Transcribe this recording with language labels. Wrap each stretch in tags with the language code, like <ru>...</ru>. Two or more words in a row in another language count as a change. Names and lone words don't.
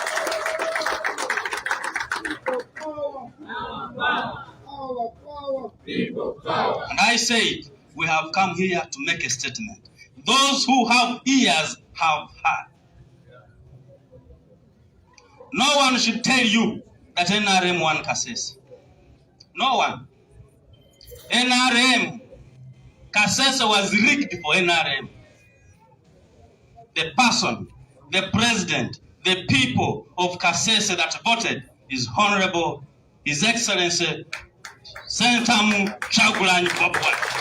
<en>And I say, we have come here to make a statement. Those who have ears have heard. No one should tell you that NRM won Kasese. No one. NRM, Kasese was rigged for NRM. The person, the president, the people of Kasese that voted is Honorable His Excellency Sentamu Kyagulanyi Bobi.</en>